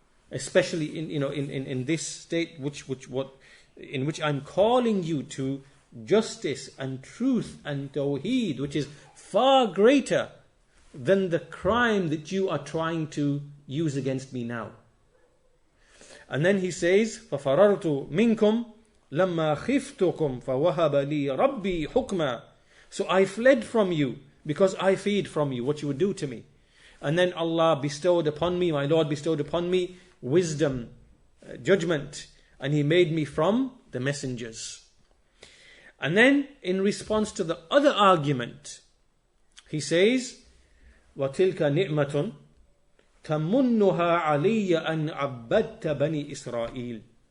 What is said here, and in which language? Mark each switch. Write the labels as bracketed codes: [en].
[en] Especially in this state in which I'm calling you to justice and truth and tawheed, which is far greater than the crime that you are trying to use against me now. And then he says, [ar] فَفَرَرْتُ مِنْكُمْ لَمَّا خِفْتُكُمْ فَوَهَبَ لِي رَبِّي حُكْمًا. [en] So I fled from you because I feared from you what you would do to me. And then Allah bestowed upon me, my Lord bestowed upon me wisdom, judgment, and He made me from the messengers. And then in response to the other argument, he says, [ar] وَتِلْكَ نِعْمَةٌ تَمُنُّهَا عَلِيَّ أَنْ عَبَّدْتَ بَنِي إِسْرَائِيلَ.